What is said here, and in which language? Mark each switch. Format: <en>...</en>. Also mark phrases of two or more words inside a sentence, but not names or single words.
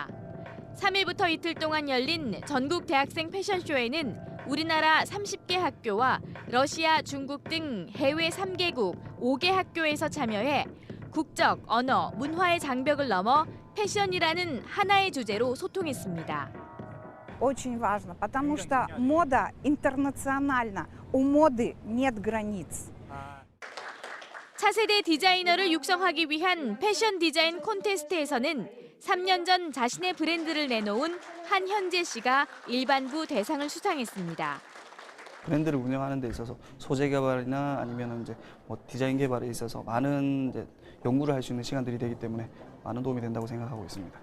<ko>3일부터 이틀 동안 열린 전국 대학생 패션쇼에는 우리나라 30개 학교와 러시아, 중국 등 해외 3개국 5개 학교에서 참여해 국적, 언어, 문화의 장벽을 넘어 패션이라는 하나의 주제로 소통했습니다.</ko> <ru>Очень важно, потому что мода интернациональна. У моды нет границ.</ru> <ko>차세대 디자이너를 육성하기 위한 패션 디자인 콘테스트에서는 3년 전 자신의 브랜드를 내놓은 한현재 씨가 일반부 대상을 수상했습니다. 브랜드를 운영하는 데 있어서 소재 개발이나 아니면 이제 디자인 개발에 있어서 많은 이제 연구를 할 수 있는 시간들이 되기 때문에 많은 도움이 된다고 생각하고 있습니다.</ko>